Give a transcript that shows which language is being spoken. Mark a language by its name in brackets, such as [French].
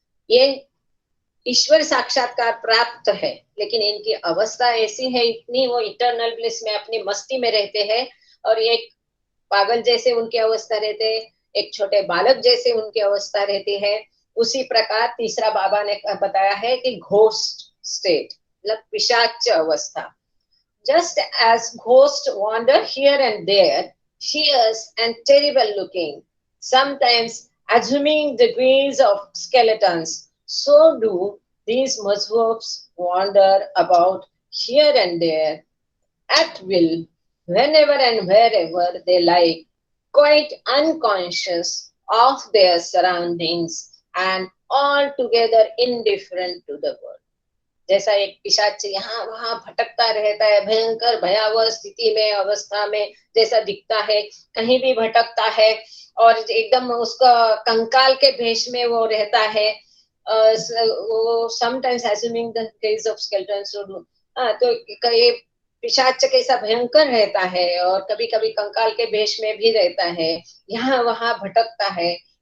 [Hindi] ये ईश्वर साक्षात्कार प्राप्त है, लेकिन इनकी अवस्था ऐसी है, इतनी वो [English] eternal bliss [Hindi] में अपनी मस्ती में रहते हैं और एक पागल जैसे उनकी अवस्था रहते हैं, एक छोटे बालक जैसे उनकी अवस्था रहती है। उसी प्रकार तीसरा बाबा ने बताया है कि घोस्ट स्टेट, मतलब पिशाच अवस्था। [English] Just as ghosts wander here and there, fierce and terrible looking, sometimes assuming the guise of skeletons, so do these mazhubs wander about here and there at will, whenever and wherever they like, quite unconscious of their surroundings and altogether indifferent to the world. [Hindi] जैसा एक पिशाच यहाँ वहां भटकता रहता है, भयंकर भयावह स्थिति में, अवस्था में जैसा दिखता है, कहीं भी भटकता है और एकदम उसका कंकाल के भेष में वो रहता है। वो [English] sometimes assuming the case of skeletons, [Hindi] तो ये पिशाच कैसा भयंकर रहता है और कभी कभी कंकाल के भेष में भी रहता है, यहाँ वहां भटकता है।